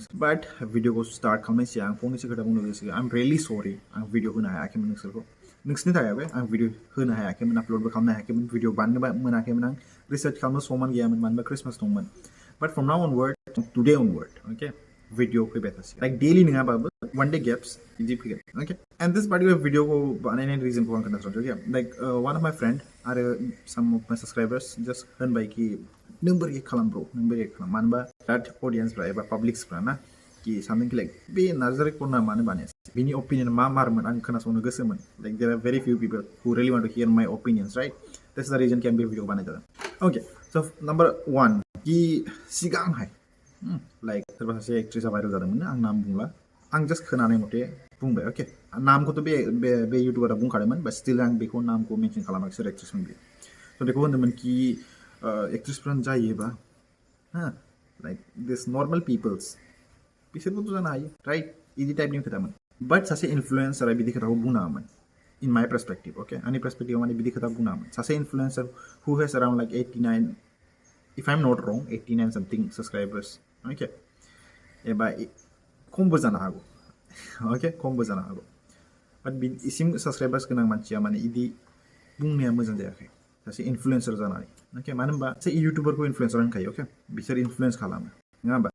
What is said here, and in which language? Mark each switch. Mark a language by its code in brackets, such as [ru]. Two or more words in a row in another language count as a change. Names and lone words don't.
[brx] बाट भिडिअखौ स्टार्ट खालामनायनि सिगां आं फंनैसो खोथा बुंनो गोसो। [en] I am really sorry [brx] आं भिडिअ होनो हायाखैमोन नोंसोरखौ। नोंसोरनि थाखायबो आं भिडिअ होनो हायाखैमोन, आपल'डबो खालामनो हायाखैमोन, भिडिअ बानायनोबो मोनाखैमोन, आं रिसार्च खालामनो समान गैयामोन मानो होनबा क्रिसमास दंमोन। [en] But from now onward, today onward, [brx] अके भिडिअ फैबाय थासिगोन। [en] like daily [brx] नङाबाबो [en] one day gaps [brx] इदि फैगोन, [en] okay? And this particular video [brx] को बानायनायनि reason को आं खोन्थासै, okay? [en] Like one of my friend [brx] आरो [en] some of my subscribers just [brx] होनबाय कि नों बोरै खालाम ब्रो, नों बोरै खालाम, मानो होनबा [en] that audience [brx] फ्रा एबा publicsफ्रा ना कि सानदों कि लाइक बे नार्जारि कर्ना मानो बानायासै, बिनि opinion मा मारमोन आं खोनासंनो गोसोमोन। [en] Like there are very few people who really want to hear my opinions, right? That's the reason [brx] कि आं बे भिडिअ बानाय जादों। [en] Okay, so number one [brx] कि सिगांहाय लाइक सोरबा सासे एक्ट्रेसा भाइरेल जादोंमोन, आं नाम बुंला, आं जस्ट खोनानाय मथे बुंबाय, अके? नामखौथ' बे इउटुबारा बुंखादोंमोन, बाट स्टिल आं बेखौ नामखौ मेनसन खालामाखै सोर एक्ट्रेसमोन बियो। स' बेखौ होनदोंमोन कि एक्ट्रेसफ्रानो जायोबा [en] like this normal peoples [brx] बिसोरबोथ' जानो हायो, राइट? इदि टाइपनि खोथामोन। बाट सासे इनफ्लुएन्सारा बिदि खोथाखौ बुंनाङामोन [en] in my perspective, [brx] अके? आंनि पर्सपेक्टिभआव माने बिदि खोथा बुंनाङामोन। [en] सासे influencer who has around like 89, if I am not wrong, 89 something subscribers, okay? [brx] एबा खमबो जानो हागौ, अके? खमबो जानो हागौ, बाट इसिम सब्सक्राइबार्स गोनां मानसिया माने इदि बुंनाया मोजां जायाखै सासे इनफ्लुएन्सार जानानै, अके? मानो होनबा सासे इउटुबारखौ इनफ्लुएन्सार होनखायो, अके? बिसोर इनफ्लुएन्स खालामो, नङा होमबा?